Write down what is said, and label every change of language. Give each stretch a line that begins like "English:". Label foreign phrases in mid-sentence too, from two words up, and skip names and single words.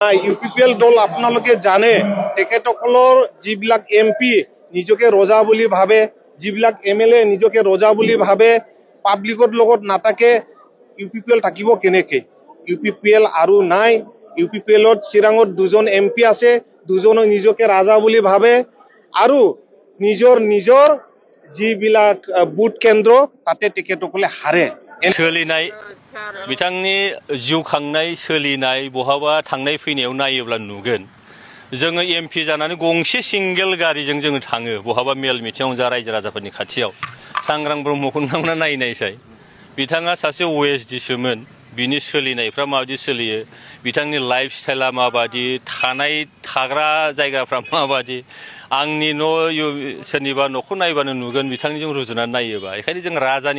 Assamese: ইউপিপিএল দল আপোনালোকে জানে তেখেতসকলৰ যিবিলাক এমপি নিজকে ৰজা বুলি ভাবে, যিবিলাক এমএলএ নিজকে ৰজা বুলি ভাবে, পাব্লিকৰ লগত নাথাকে, ইউপিপিএল থাকিব কেনেকে? ইউপিপিএল আৰু নাই। ইউপিপিএলত চিৰাঙত দুজন এমপি আছে, দুজনে নিজকে ৰাজা বুলি ভাবে আৰু নিজৰ যিবিলাক বুথ কেন্দ্ৰ তাতে তেখেতসকলে হাৰে।
Bodo: सोलिनाय बिथांनि जिउ खांनाय सोलिनाय बहाबा थांनाय फैनायाव नायोब्ला नुगोन जोङो एमपि जानानै गंसे सिंगेल गारिजों जोङो थाङो बहाबा मेल मिटिङाव जा रायजो राजाफोरनि खाथियाव सांग्रां ब्रह्मखौ नांना नायनायसाय बिथाङा सासे ओएसडि सोमोन बिनि सोलिनायफ्रा माबायदि सोलियो बिथांनि
English: life style
Bodo: माबायदि थाग्रा जायगाफ्रा माबायदि आंनि न' सोरनिबा न'खौ नायबानो नुगोन बिथांनिजों रुजुनानै नायोबा बेखायनो जों राजानि